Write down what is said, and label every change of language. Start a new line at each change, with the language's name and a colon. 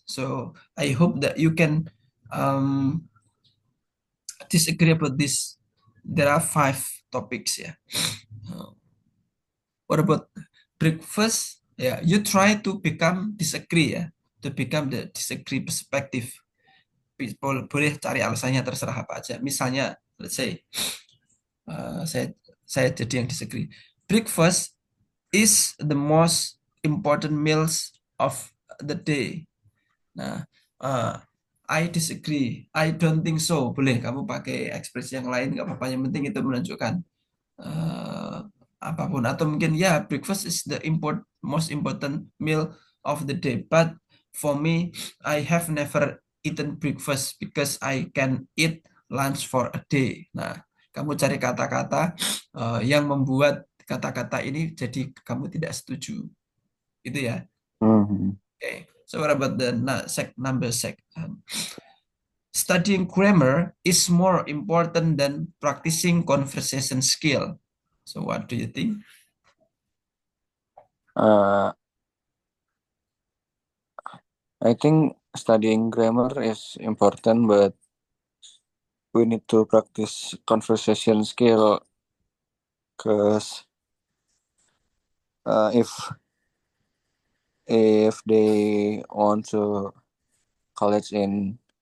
English: So I hope that you can um, disagree about this. There are five topics. Yeah. What about breakfast? Yeah, you try to become disagree ya, to become the disagree perspective.
Indonesian: Boleh cari alasannya terserah apa aja. Misalnya,
English: let's say
Indonesian: saya jadi yang disagree.
English: Breakfast is the most important meals of the day. Nah, uh, I disagree. I don't think so.
Indonesian: Boleh kamu pakai ekspresi yang lain, nggak apa-apa. Yang penting itu menunjukkan eh, apapun. Atau mungkin ya,
English: breakfast is the most important meal of the day. But for me, I have never eaten breakfast because I can eat lunch for a day.
Indonesian: Nah, kamu cari kata-kata yang membuat kata-kata ini jadi kamu tidak setuju. Itu ya. Hmm.
English: Okay. So what about the number sec? Studying grammar is more important than practicing conversation skill. So what do you think? Uh, I think studying grammar is important, but we need to practice conversation skill because if they want to college in